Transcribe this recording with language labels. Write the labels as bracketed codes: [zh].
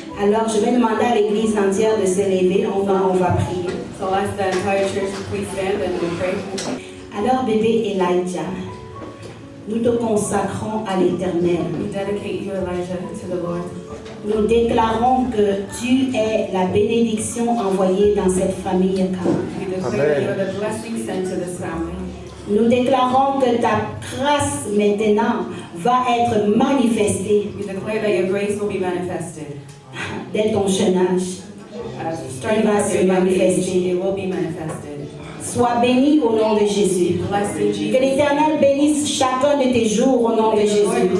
[fr] Alors je vais demander à l'église entière de se lever, on va prier. [en] So I'll ask the entire church to please stand and we'll pray. [fr] Alors bébé Elijah, nous te consacrons à l'Éternel. [en] We dedicate you, Elijah, to the Lord. [fr] Nous déclarons que tu es la bénédiction envoyée dans cette famille. [en] We declare that you are the blessing sent to this family. [fr] Nous déclarons que ta grâce maintenant va être manifestée [en] We declare that your grace will be manifested. [fr] dès ton jeune âge. [en] Starting with your young age, it will be manifested. [fr] Sois béni au nom de Jésus. [en] Blessed in [fr] Que [en] Jesus. [fr] l'Éternel bénisse chacun de tes jours au nom de Jésus.